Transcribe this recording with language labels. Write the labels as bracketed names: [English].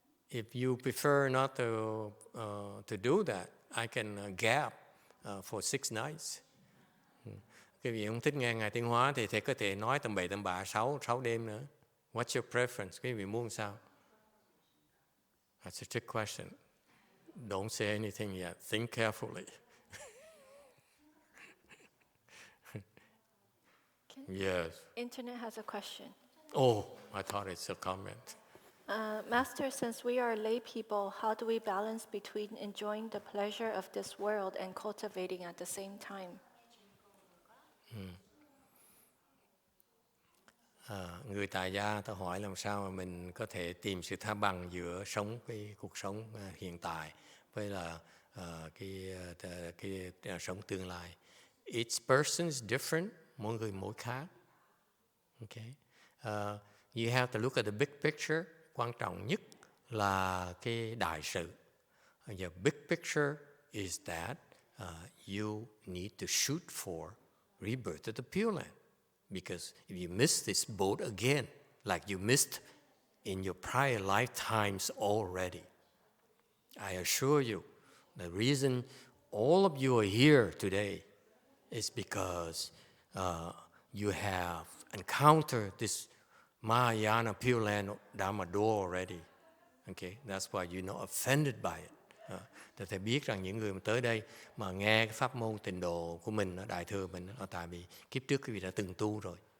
[English] If you prefer not to do that, I can gap for 6 nights. [Vietnamese] Cái vị không thích nghe Ngài Tiến Hóa thì thầy có thể nói tầm bậy tầm bạ 6 đêm nữa. [English] What's your preference? [Vietnamese] Quý vị muốn sao? [English] That's a trick question. Don't say anything yet. Think carefully. Yes. Internet has a question. Oh, I thought it's a comment. Master, since we are lay people, how do we balance between enjoying the pleasure of this world and cultivating at the same time? [Vietnamese] Người tại gia ta hỏi làm sao mà mình có thể tìm sự thăng bằng giữa sống cái cuộc sống hiện tại với là cái sống tương lai. [English] Each person is different, [Vietnamese] mỗi người mỗi khác. [English] Okay. You have to look at the big picture. [Vietnamese] Quan trọng nhất là cái đại sự. [English] The big picture is that you need to shoot for rebirth of the Pure Land. Because if you miss this boat again, like you missed in your prior lifetimes already. I assure you, the reason all of you are here today is because you have encountered this Mahayana Pure Land Dharma door already. Okay, that's why you're not offended by it. [Vietnamese] Thì thầy biết rằng những người mà tới đây mà nghe cái pháp môn tịnh độ của mình, đại thừa mình, là tại vì kiếp trước quý vị đã từng tu rồi.